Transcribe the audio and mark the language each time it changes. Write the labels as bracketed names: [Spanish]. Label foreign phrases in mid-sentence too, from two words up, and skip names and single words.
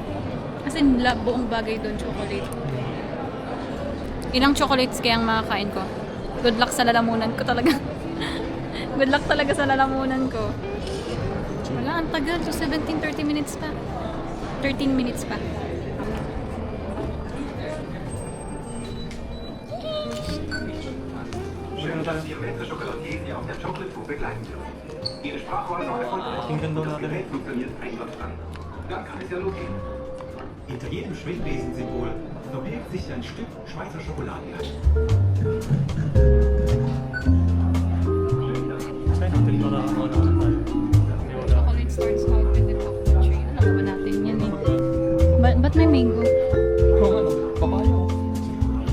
[Filipino] Kasi buong bagay doon chocolate. Ilang chocolates kayang makakain ko? [English] Good luck [Filipino] sa lalamunan ko talaga. [English] Good luck [Filipino] talaga sa lalamunan ko. Wala, ang tagal. So 30 minutes pa. 13 minutes pa. [German] Schön, dass Sie Ihre letzte Schokoladier Sie auf der Chocolate Tour begleiten dürfen. Ihre Sprachwahl noch erfolgreich [Filipino] Tingnan daw [German] und das [Filipino] natin. [German] Gerät funktioniert einwandfrei. Dann kann es ja losgehen. Hinter jedem Schwingbesensymbol verbirgt sich ein Stück Schweizer Schokoladenland. [Filipino] Saan natin para tayo? [English] Chocolate starts out with the coconut tree. [Filipino] Alam ba natin yan eh. Ba't may mango? Papaya.